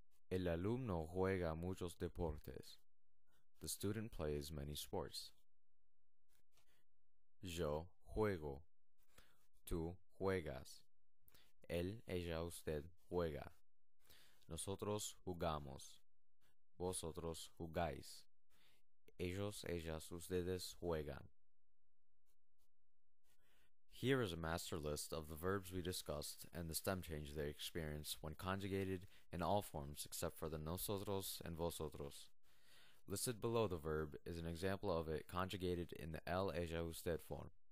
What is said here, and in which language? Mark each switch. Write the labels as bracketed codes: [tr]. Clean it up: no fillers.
[es] El alumno juega muchos deportes. [en] The student plays many sports. [es] Yo juego. Tú juegas. Él, ella, usted juega. Nosotros jugamos. Vosotros jugáis. Ellos, ellas, ustedes juegan. [en] Here is a master list of the verbs we discussed and the stem change they experience when conjugated in all forms except for the nosotros and vosotros. Listed below the verb is an example of it conjugated in the él, ella, usted form.